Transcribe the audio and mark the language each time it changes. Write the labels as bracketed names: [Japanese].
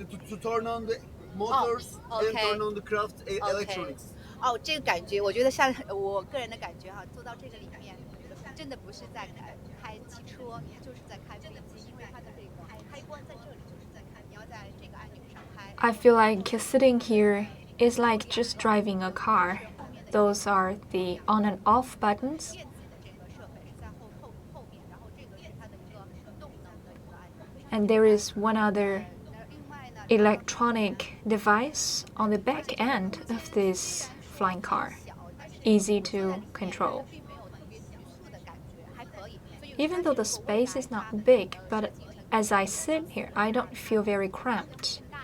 [English] to turn on the motors and okay. turn on the craft electronics. [Chinese] 哦，这个感觉，我觉得像我个人的感觉哈，坐到这个里面，真的不是在开汽车，就是在开飞机，因为它的这个开关在这里，就是在开，你要在这个按钮上开。 [English] I feel like sitting here is like just driving a car. Those are the on and off buttons. [Chinese] 电子的这个设备是在后面，然后这个是它的一个动能的一个按钮。 [English] And there is one other electronic device on the back end of this flying car, easy to control. Even though the space is not big, but as I sit here, I don't feel very cramped.